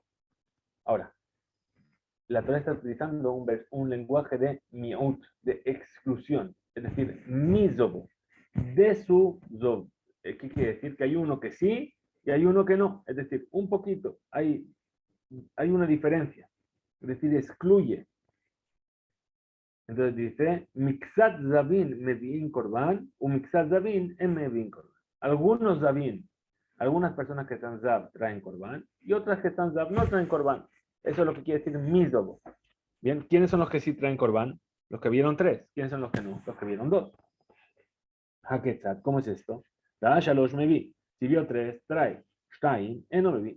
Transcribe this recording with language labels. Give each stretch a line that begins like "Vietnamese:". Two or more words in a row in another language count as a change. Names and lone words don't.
Spanish: Ahora, la Torah está utilizando un lenguaje de miut, de exclusión, es decir, mi Zobó, de su Zob. ¿Qué quiere decir? Que hay uno que sí y hay uno que no, es decir, un poquito, hay una diferencia, es decir, excluye. Entonces dice,
Hebrew: מקצת זבין מביאין קרבן או מקצת זבין אין מביאין קרבן.
Spanish: Algunos Zavin, algunas personas que están Zav traen Korban, y otras que están Zav no traen Korban. Eso es lo que quiere decir Mizobo. Bien, ¿quiénes son los que sí traen Korban? Los que vieron 3. ¿Quiénes son los que no? Los que vieron 2. Haketzat, ¿cómo es esto?
Hebrew: דא שלוש מביא.
Spanish: Si vio 3, trae. Shtaim, no Mevi.